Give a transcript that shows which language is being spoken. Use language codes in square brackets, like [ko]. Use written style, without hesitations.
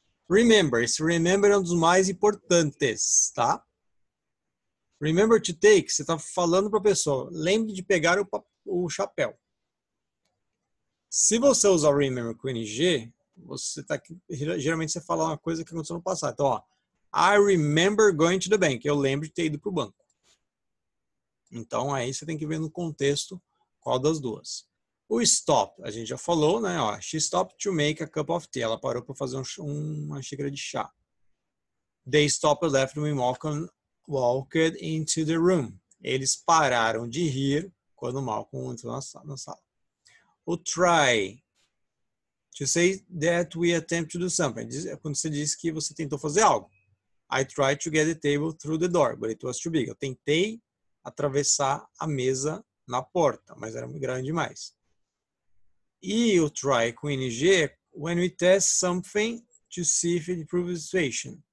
[pt] Remember, esse remember é um dos mais importantes, tá? [en] Remember to take, [pt] você está falando para a pessoa, lembre de pegar o chapéu. Se você usar o remember com ing, geralmente você fala uma coisa que aconteceu no passado. Então, ó, [en] I remember going to the bank. [pt] Eu lembro de ter ido para o banco. Então, aí você tem que ver no contexto qual das duas. O stop, a gente já falou, né? [en] Ó, she stopped to make a cup of tea. [pt] Ela parou para fazer uma xícara de chá. [en] They stopped and left when walked into the room. [pt] Eles pararam de rir quando Malcolm entrou na sala. [en] O try, to say that we attempt to do something. [pt] É quando você diz que você tentou fazer algo. [en] I tried to get the table through the door, but it was too big. [pt] Eu tentei atravessar a mesa na porta, mas era muito grande demais. E o try com ing é [en] when we test something to see if it improves the situation.